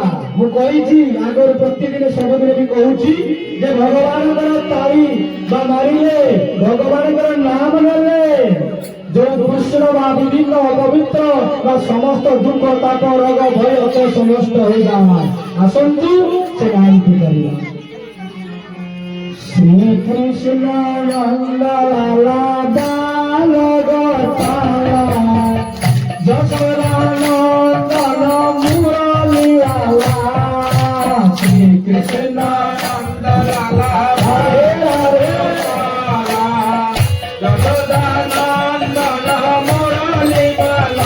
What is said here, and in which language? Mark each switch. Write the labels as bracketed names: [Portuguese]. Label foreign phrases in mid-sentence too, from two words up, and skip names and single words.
[Odia] ମୁଁ କହିଛି ଆଗରୁ, ପ୍ରତିଦିନ ସବୁଦିନ ବି କହୁଛି ଯେ ଭଗବାନଙ୍କର ତାଳି ବା ମାରିଲେ, ଭଗବାନଙ୍କର ନାମ ନେଲେ ଯୋଉ କୃଷ୍ଣ ବା ବିଭିନ୍ନ ଅପବିତ୍ର ବା ସମସ୍ତ ଦୁଃଖ, ତାପ, ରୋଗ, ଭୟ ସମସ୍ତ ହୋଇଯାଏ। ଆସନ୍ତୁ ସେ ଗାୟତ୍ରୀ କରିବା। [Hindi] श्रीकृष्ण नंद लाला बाल गोपाला यशोदा नंदन मुरली लाला। श्रीकृष्ण नंद लाला हरे हरे लाला यशोदा नंदन मुरली लाला।